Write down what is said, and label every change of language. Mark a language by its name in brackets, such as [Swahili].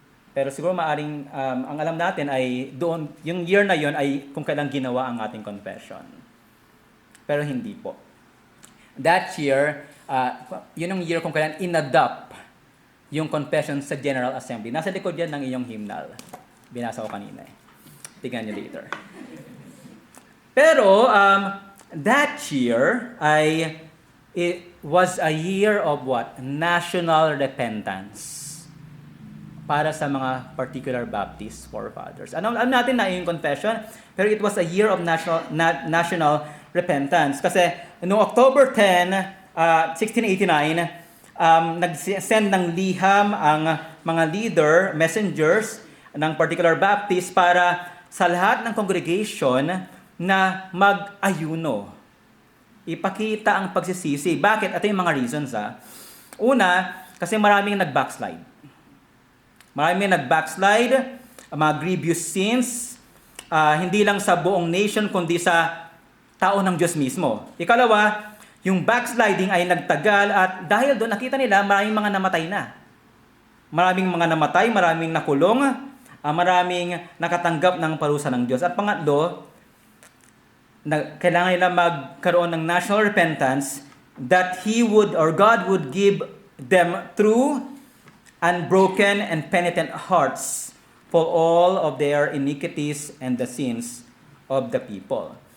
[Filipino] Pero siguro maaring ang alam natin ay doon, yung year na yon ay kung kailan ginawa ang ating confession. Pero hindi po. That year, yun ang year kung kailan inadopt yung confession sa General Assembly. Nasa likod yan ng iyong hymnal. Binasa ko kanina eh. Tingnan nyo later. Pero, that year it was a year of what? National repentance. Para sa mga particular Baptist forefathers. Alam natin na yung confession, pero [English] it was a year of national repentance. [Filipino] Kasi noong October 10, 1689, nag-send ng liham ang mga leader, messengers ng particular Baptist para sa lahat ng congregation na mag-ayuno. Ipakita ang pagsisisi. Bakit? Ito yung mga reasons. Una, kasi maraming nag-backslide. Maraming nag-backslide, mga grievous sins, hindi lang sa buong nation, kundi sa tao ng Diyos mismo. Ikalawa, Yung backsliding ay nagtagal at dahil doon nakita nila maraming mga namatay na. Maraming mga namatay, maraming nakulong, maraming nakatanggap ng parusa ng Diyos. At pangatlo, kailangan nila magkaroon ng national repentance [English] that He would or God would give them true, unbroken, and penitent hearts for all of their iniquities and the sins of the people.